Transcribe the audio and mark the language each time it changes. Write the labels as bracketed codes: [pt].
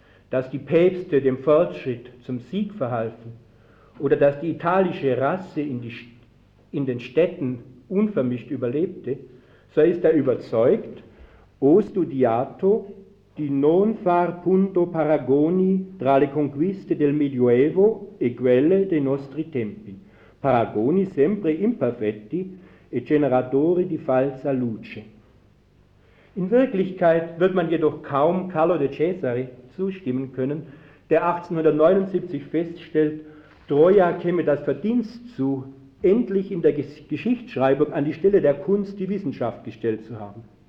[de] dass die Päpste dem Fortschritt zum Sieg verhalfen oder dass die italische Rasse in den Städten unvermischt überlebte, so ist er überzeugt, [it] o studiato di non far punto paragoni tra le conquiste del Medioevo e quelle dei nostri tempi. Paragoni sempre imperfetti e generatori di falsa luce. [de] In Wirklichkeit wird man jedoch kaum Carlo de Cesare zustimmen können, der 1879 feststellt, Troja käme das Verdienst zu, endlich in der Geschichtsschreibung an die Stelle der Kunst die Wissenschaft gestellt zu haben.